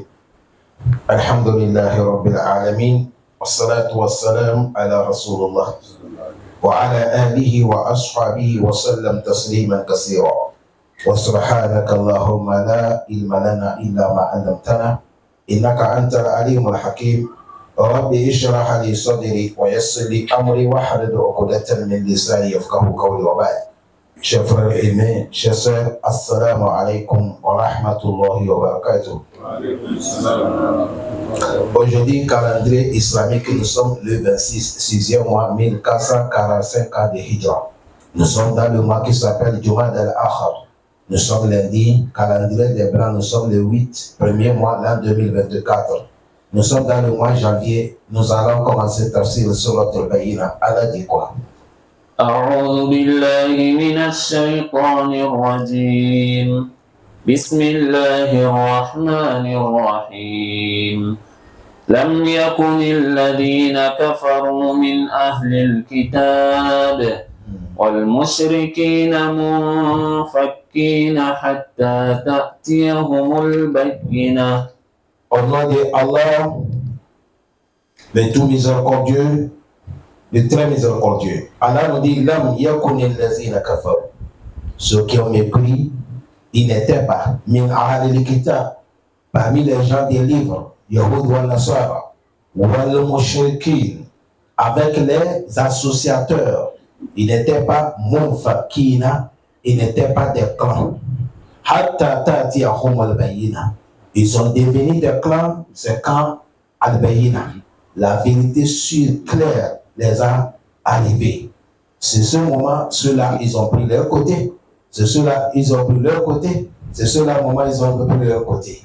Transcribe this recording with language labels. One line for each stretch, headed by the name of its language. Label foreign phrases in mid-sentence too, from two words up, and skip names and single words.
Arabic: الحمد لله رب العالمين، والصلاة والسلام على رسول الله وعلى آله وأصحابه وسلم تسليما كثيرا. وسبحانك اللهم لا علم لنا إلا ما علمتنا إنك أنت العليم الحكيم. رب اشرح لي صدري ويسر لي أمري واحلل عقدة من لساني يفقهوا قولي. وبعد.
French: Chers frères aimés, chers sœurs,
Arabic: السلام عليكم ورحمة الله وبركاته.
French: Aujourd'hui, calendrier islamique, nous sommes le 6e mois 1445 ans de Hijra. Nous sommes dans le mois qui s'appelle Jumad al-Akhir. Nous sommes lundi, calendrier des Blancs, nous sommes le 1er mois l'an 2024. Nous sommes dans le mois janvier, nous allons commencer tafsir sur notre Bayina. Allah dit quoi?
Arabic: أعوذ بالله من الشيطان الرجيم. بسم الله الرحمن الرحيم. لم يكن الذين كفروا من أهل الكتاب والمشركين منفكين حتى تأتيهم البينة.
French: Au nom de Allah, le tout miséricordieux, le très miséricordieux. Allah nous dit
Arabic: لم يكن الذين كفروا.
French: Ceux qui ont mépris, ils n'étaient pas
Arabic: من أهل كتاب,
French: parmi les gens des livres,
Arabic: يهود ونصارى والمشركين,
French: avec les associateurs. Ils n'étaient pas munfakina, ils n'étaient pas des clans.
Arabic: حتى تأتيهم البينة.
French: Ils sont devenus des clans, c'est quand al-bayyina. La vérité sûre, claire, les a arrivés. C'est ce moment, ceux-là, ils ont pris leur côté. C'est ceux-là, ils ont pris leur côté. C'est ceux-là, moment, ils ont pris leur côté.